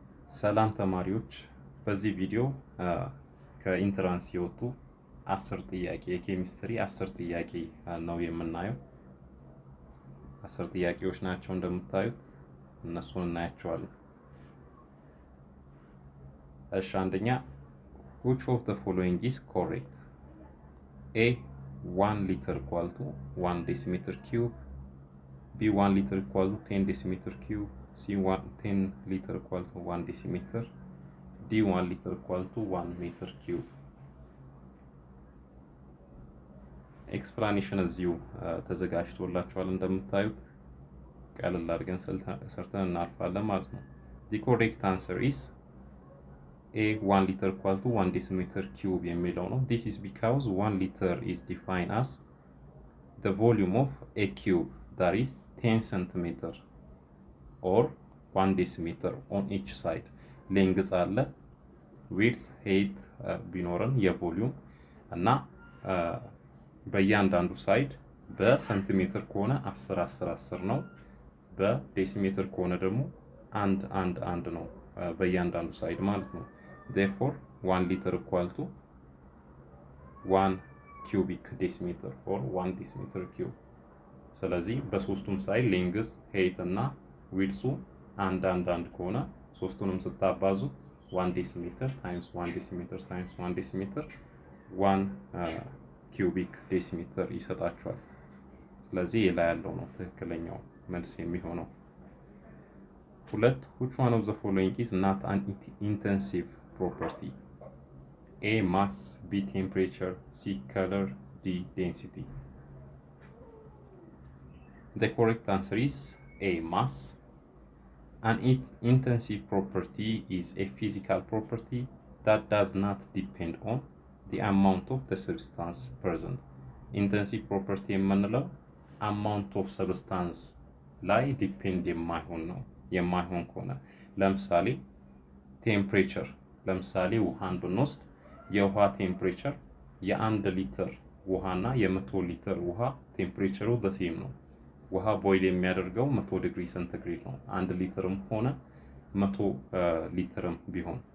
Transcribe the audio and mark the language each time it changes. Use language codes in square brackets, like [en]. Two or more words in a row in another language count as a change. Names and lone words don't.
[am] ሰላም ተማሪዎች በዚህ ቪዲዮ ከኢንትራንስ የወጡ 10 ጥያቄ የኬሚስትሪ 10 ጥያቄ ነው የምናየው። 10 ጥያቄዎች ናቸው እንደምታዩት እነሱን እናያቸዋለን። እሺ አንደኛ [en] which of the following is correct? A 1 liter equal to 1 decimeter cube, B 1 liter equal to 10 decimeter cube, C 10 liter equal to 1 decimeter, D 1 liter equal to 1 meter cube. [am] ኤክስፕላኔሽን እዚሁ ተዘጋጅቶላችኋል እንደምታዩት ቀለል አድርገን ሰርተን እናልፋለን ማለት ነው። [en] The correct answer is A 1 liter equal to 1 decimeter cube [am] የሚለው ነው. [en] This is because 1 liter is defined as the volume of a cube that is 10 centimeter or 1 decimeter on each side. [am] Length አለ width height ቢኖረን የቮሊዩም እና በእያንዳንዱ ሳይድ በሴንቲሜትር ከሆነ 10 10 10 ነው። በዴሲሜትር ከሆነ ደግሞ 1 1 1 ነው በእያንዳንዱ ሳይድ ማለት ነው። [en] therefore 1 liter equal to 1 cubic decimeter or 1 decimeter cube. [am] ስለዚህ በሶስቱም ሳይድ [en] length height [am] እና width 1 1 1 ከሆነ ሶስቱንም ስታባዙት [en] 1 decimeter times 1 decimeter times 1 decimeter 1 cubic decimeter [am] ይሰጣችኋል። ስለዚህ ላይ ያለው ነው ትክክለኛው መልስ የሚሆነው። ሁለት [en] which one of the following is not an intensive property? A mass, B temperature, C color, D density. The correct answer is A mass. An intensive property is a physical property that does not depend on the amount of the substance present. Intensive property [am] የምንለው [en] amount of substance [am] ላይ ዲፔንድ የማይሆን ከሆነ ለምሳሌ ቴምፕሬቸር ለምሳሌ ውሃን ብንወስድ የውሃ ቴምፕሬቸር የ1 ሊትር ውሃና የ100 ሊትር ውሃ ቴምፕሬቸሩ በሴም ነው። ውሃ ቦይል የሚያደርገው 100 [en] degree centigrade [am] ነው። 1 ሊትርም ሆነ 100 ሊትርም ቢሆን